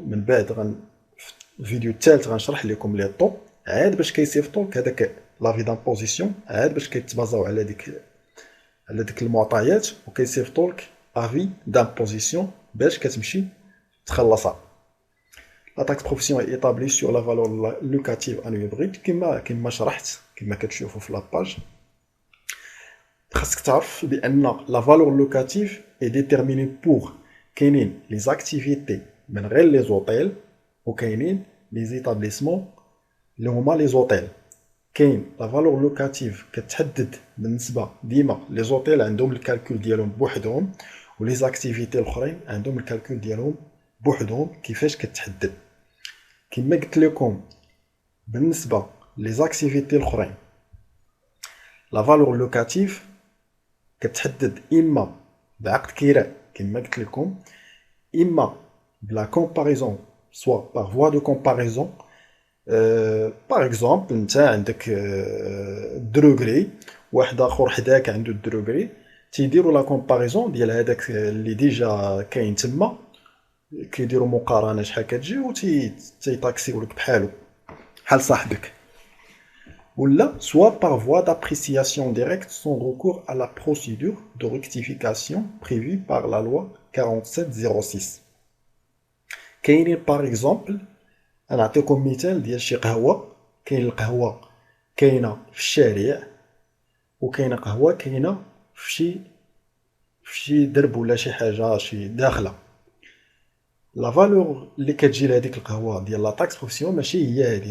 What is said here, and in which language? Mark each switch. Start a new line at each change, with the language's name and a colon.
Arabic: من بعد في الفيديو الثالث غنشرح لكم لي طو عاد باش كيصيفطولك هذاك لافي دامبوزيسيون، عاد باش كيتبازاو على ديك المعطيات وكيصيفطولك افي دامبوزيسيون باش كتمشي تخلصها.
French: La taxe professionnelle est établie sur la valeur locative annuelle brute
Arabic: كما شرحت كما كتشوفوا في لاباج. خاصك تعرف بان لا فالور لوكاتيف
French: est déterminée pour
Arabic: كاينين لي زاكتيفيتي من غير لي زوطيل وكاينين لي زيتابليسمون اللي هما لي زوطيل. كاين لا فالور لوكاتيف كتحدد بالنسبه ديما لي زوطيل عندهم الكالكول ديالهم بوحدهم، ولي زاكتيفيتي الاخرين عندهم الكالكول ديالهم بوحدهم. كيفاش كتحدد؟ كما قلت لكم بالنسبه لي زاكتيفيتي الاخرين لا فالور لوكاتيف كتحدد اما بعقد كراء كما قلت لكم، اما بلا كومباريزون سوا باغ فوا دو كومباريزون. باغ اكزومبل انت عندك دروغري، واحد اخر حداك عنده الدروغري، تيديروا لا كومباريزون ديال هذاك اللي ديجا كاين تما، كيديروا مقارنه شحال كتجي و تيطاكسيو لك بحال صاحبك.
French: Ou soit par voie d'appréciation directe sans recours à la procédure de rectification prévue par la loi 4706.
Arabic: كاينين
French: par exemple
Arabic: نعطيكم مثال ديال شي قهوه. كاين القهوه كاينه في الشارع، وكاينه قهوه كاينه في شي درب ولا شي حاجه شي داخله. لا فالور اللي كتجي لهاديك القهوه ديال لا تاكس بروفيسيون ماشي هي هادي.